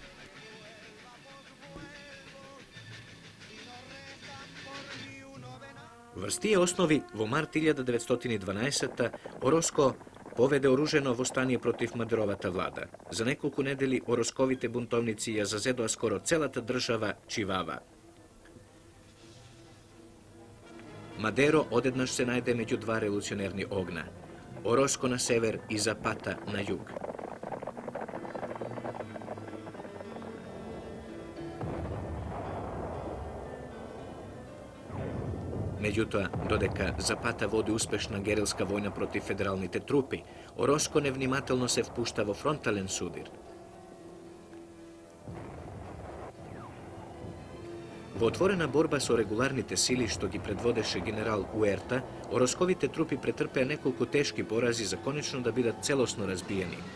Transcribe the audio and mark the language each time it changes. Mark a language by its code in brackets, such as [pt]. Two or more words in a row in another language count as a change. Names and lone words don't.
[mk] Врз тие основи, во март 1912 Ороско поведе оружено востание против Мадеровата влада. За неколку недели оросковите бунтовници ја зазедоа скоро целата држава Чивава. Мадеро одеднаш се најде меѓу два револуционерни огна, Орозко на север и Запата на југ. Меѓутоа, додека Запата води успешна герилска војна против федералните трупи, Орозко невнимателно се впушта во фронтален судир. Во отворена борба со регуларните сили што ги предводеше генерал Уерта, Орозковите трупи претрпеа неколку тешки порази за конечно да бидат целосно разбиени.